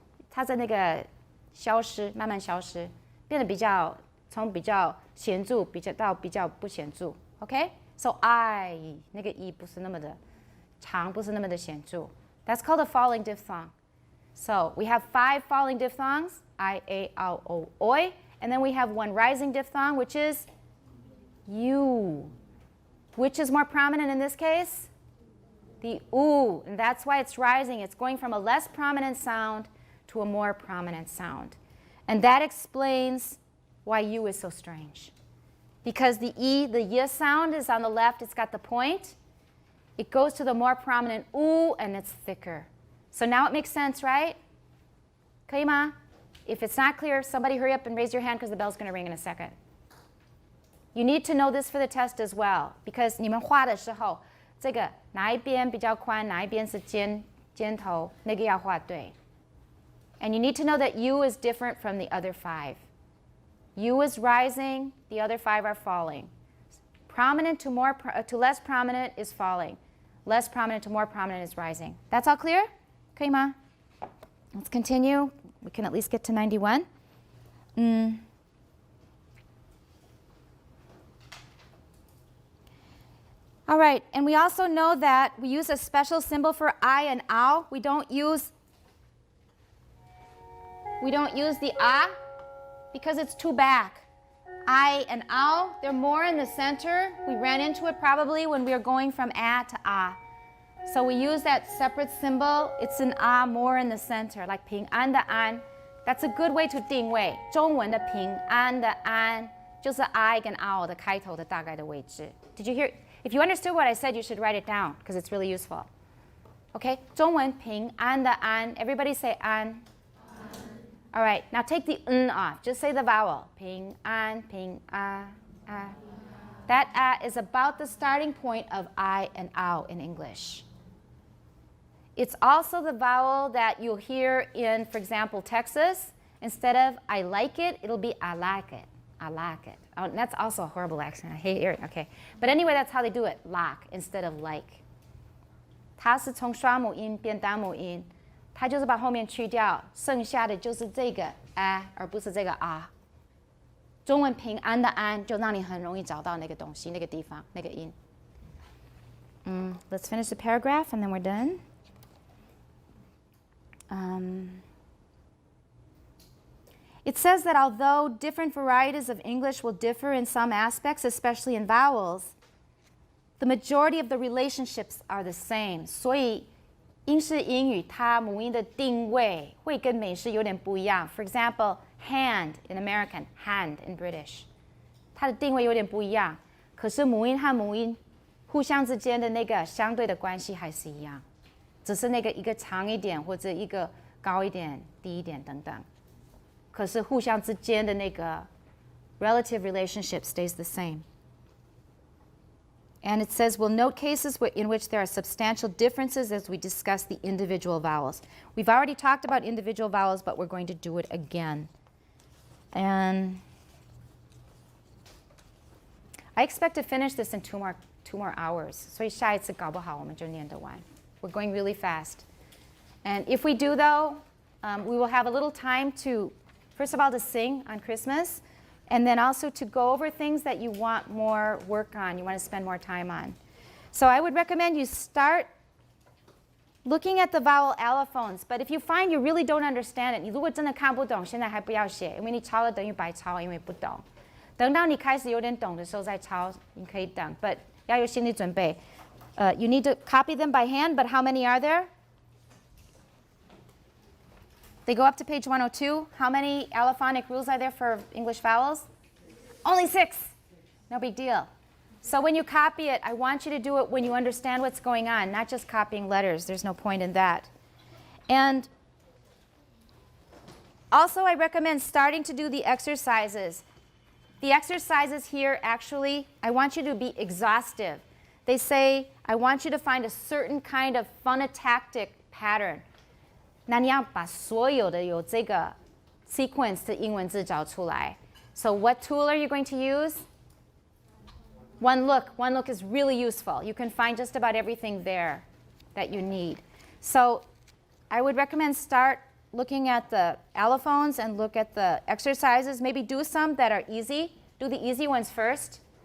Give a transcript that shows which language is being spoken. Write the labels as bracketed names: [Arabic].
[Chinese] 它在那个消失，慢慢消失，变得从比较显著到比较不显著。 [English] Okay? So [Chinese] I 那个 E 不是那么的长，不是那么的显著。 [English] That's called a falling diphthong. So we have 5 falling diphthongs, I, A, O, O, Oi, and then we have one rising diphthong, which is U. Which is more prominent in this case? The U, and that's why it's rising. It's going from a less prominent sound to a more prominent sound. And that explains why U is so strange. Because the E, the Y sound is on the left, it's got the point. It goes to the more prominent U, and it's thicker. So now it makes sense, right? [Chinese] 可以吗? [English] If it's not clear, somebody hurry up and raise your hand because the bell's going to ring in a second. You need to know this for the test as well, because [Chinese] 你们画的时候，这个哪一边比较宽，哪一边是尖头，那个要画对。 [English] And you need to know that U is different from the other 5. U is rising, the other 5 are falling. Prominent to less prominent is falling. Less prominent to more prominent is rising. That's all clear? [Chinese] 可以吗? [English] Let's continue. We can at least get to 91. All right, and we also know that we use a special symbol for I and ow. We don't use the ah because it's too back. I and ow, they're more in the center. We ran into it probably when we were going from a to ah. So we use that separate symbol. It's an ah more in the center, like [Chinese] 平安的安. [English] That's a good way to 定位。 [Chinese] 中文的平安的安就是 I 跟 ow 的开头的大概的位置。 [English] Did you hear? If you understood what I said, you should write it down because it's really useful. Okay, [Chinese] 中文平安的安. [English] Everybody say 安. All right, now take the n off. Just say the vowel. [Chinese] 平安平啊啊. [English] That ah is about the starting point of I and ow in English. It's also the vowel that you'll hear in, for example, Texas. Instead of I like it, it'll be I like it. I like it. Oh, and that's also a horrible accent. I hate hearing it. Okay. But anyway, that's how they do it. Like instead of like. [Chinese] 它是从双母音变单母音，它就是把后面去掉，剩下的就是这个 a， 而不是这个 啊。中文平安的安就让你很容易找到那个东西、那个地方、那个音。 [English] Let's finish the paragraph and then we're done. It says that although different varieties of English will differ in some aspects, especially in vowels, the majority of the relationships are the same. [Chinese] 所以英式英语它母音的定位会跟美式有点不一样。 [English] For example, hand in American, hand in British. [Chinese] 它的定位有点不一样，可是母音和母音互相之间的那个相对的关系还是一样，只是那个一个长一点或者一个高一点、低一点等等。可是互相之间的那个 [English] relative relationship stays the same. And it says, we'll note cases in which there are substantial differences as we discuss the individual vowels. We've already talked about individual vowels, but we're going to do it again. And I expect to finish this in two more hours. [Chinese] 所以下一次搞不好我们就念得完. [English] We're going really fast. And if we do, though, we will have a little time to, first of all, to sing on Christmas, and then also to go over things that you want more work on, you want to spend more time on. So I would recommend you start looking at the vowel allophones. But if you find you really don't understand it, [Chinese] 你如果真的看不懂，现在还不要写，因为你抄了等于白抄，因为不懂。等到你开始有点懂的时候再抄，你可以等。 [English] But [Chinese] 要有心理准备。 [English] You need to copy them by hand, but how many are there? They go up to page 102. How many allophonic rules are there for English vowels? Only 6. No big deal. So when you copy it, I want you to do it when you understand what's going on, not just copying letters. There's no point in that. And also, I recommend starting to do the exercises. The exercises here, actually, I want you to be exhaustive. They say, I want you to find a certain kind of phonotactic pattern. [Chinese] 那你要把所有的有这个 sequence 的英文字找出来。 [English] So what tool are you going to use? One look. One look is really useful. You can find just about everything there that you need. So I would recommend start looking at the allophones and look at the exercises. Maybe do some that are easy. Do the easy ones first.